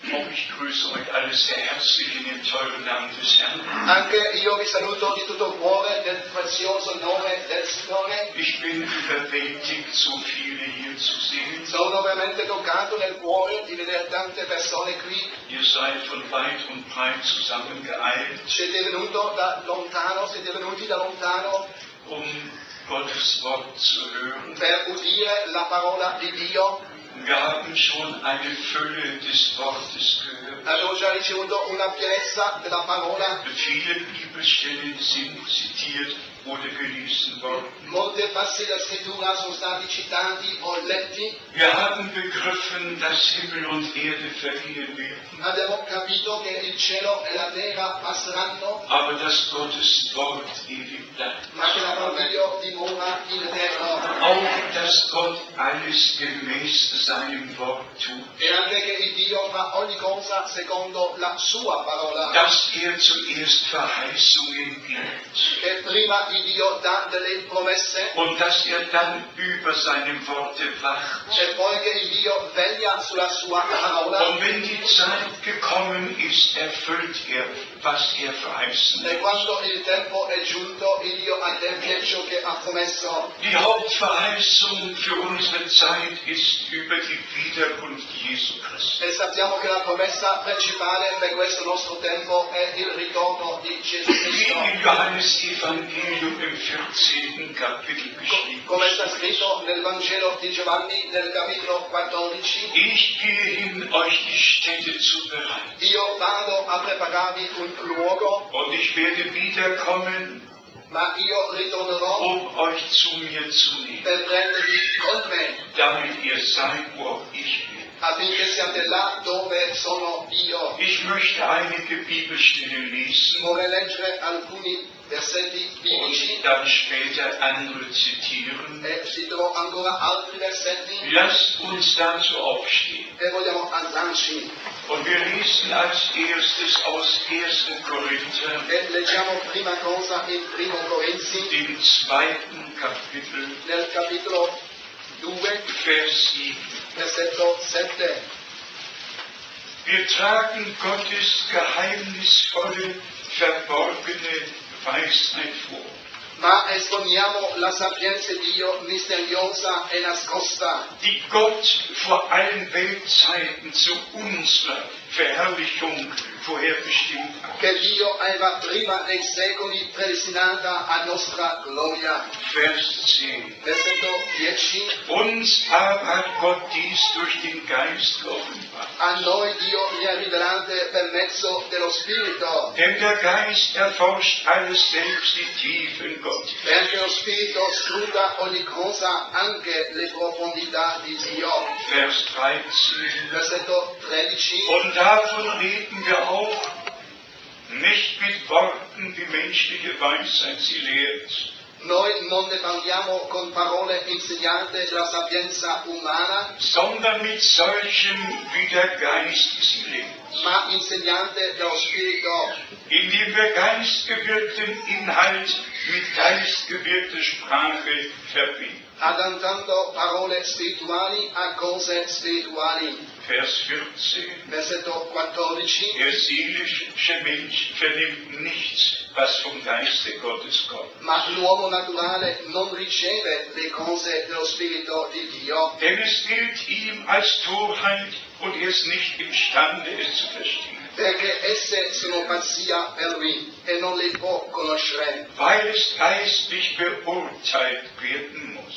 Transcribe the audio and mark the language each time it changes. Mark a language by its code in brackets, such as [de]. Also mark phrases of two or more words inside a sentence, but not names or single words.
[de] ich grüße euch alle sehr herzlich in dem teuren Namen des Herrn. [it] Anche io vi saluto di tutto cuore nel prezioso nome del Signore. [de] Ich bin überwältigt, so viele hier zu sehen. [it] Sono veramente toccato nel cuore di vedere tante persone qui. [de] Ihr seid von weit und breit zusammengeeilt, [it] Siete venuti da lontano [de] Gottes Wort zu hören. [it] per udire la parola di Dio. [de] Wir haben schon eine Fülle des Wortes gehört. [it] Abbiamo già ricevuto una pienezza della parola. [de] Viele Bibelstellen sind zitiert oder gelesen worden. [it] Molte passi della scrittura sono stati citati o letti. [de] Wir haben begriffen, dass Himmel und Erde vergehen werden, [it] Abbiamo capito che il cielo e la terra passeranno, [de] aber dass Gottes Wort ewig bleibt. [it] ma che la parola di Dio dimora in eterno. [de] Auch, dass Gott alles gemäß seinem Wort tut. [it] E anche che il Dio fa ogni cosa secondo la sua parola. [de] Dass zuerst Verheißungen gibt [it] Che prima il Dio dà delle promesse [de] und dass dann über seinem Worte wacht. [it] e poi che il Dio veglia sulla sua parola. [de] Und wenn die Zeit gekommen ist, erfüllt was verheißen [it] E [de] hat. [it] quando il tempo è giunto, il Dio adempie ciò che ha promesso. [de] Die Hauptverheißung für unsere Zeit ist über die Wiederkunft Jesu Christi. [it] E sappiamo che la promessa principale per questo nostro tempo è il ritorno di Gesù [de] Wie [it] Cristo. [de] im Johannesevangelium im 14. Kapitel beschrieben. [it] Come sta scritto nel Vangelo di Giovanni nel capitolo 14, [de] Ich gehe hin, euch die Stätte zu bereiten. [it] io vado a prepararvi un luogo, [de] Und ich werde wiederkommen, [it] ma io ritornerò [de] euch zu mir zu nehmen, [it] per prendervi con me, [de] damit ihr seid, wo auch ich bin. [it] affinché siate là dove sono io. [de] Ich möchte einige Bibelstellen lesen [it] Vorrei leggere alcuni versetti biblici [de] und dann später andere zitieren. [it] e citerò ancora altri versetti [de] Lasst uns dazu aufstehen. [it] e vogliamo alzarci. [de] Und wir lesen als erstes aus 1. Korinther, [it] E leggiamo prima cosa in Primo Corinzi, [de] dem 2. Kapitel, [it] nel capitolo 2, [de] Vers 7. [it] versetto 7. [de] Wir tragen Gottes geheimnisvolle, verborgene Weisheit vor. [it] Ma esponiamo la sapienza di Dio misteriosa e nascosta, [de] Die Gott vor allen Weltzeiten zu unserer Verherrlichung vorherbestimmt hat. [it] che Dio aveva prima dei secoli predestinata a nostra gloria. [de] Vers 10. [it] Versetto 10. [de] Uns aber hat Gott dies durch den Geist offenbart. [it] A noi Dio li ha rivelate per mezzo dello Spirito, [de] Denn der Geist erforscht alles, selbst die Tiefen Gottes. [it] perché lo Spirito scruta ogni cosa, anche le profondità di Dio. [de] Vers 13. [it] Versetto 13. [de] Und davon reden wir auch, nicht mit Worten, wie menschliche Weisheit sie lehrt, [it] Noi non ne parliamo con parole insegnate della sapienza umana, [de] sondern mit solchem, wie der Geist sie lehrt, [it] ma insegnante dello Spirito, [de] indem wir geistgewirkten Inhalt mit geistgewirkter Sprache verbinden. [it] adattando parole spirituali a cose spirituali. [de] Vers 14. [it] Versetto 14. [de] Der seelische Mensch vernimmt nichts, was vom Geiste Gottes kommt. [it] Ma l'uomo naturale non riceve le cose dello Spirito di Dio, [de] Denn es gilt ihm als Torheit und er ist nicht imstande, es zu verstehen. [it] perché esse sono pazzia per lui e non le può conoscere, [de] Weil es geistlich beurteilt werden muss.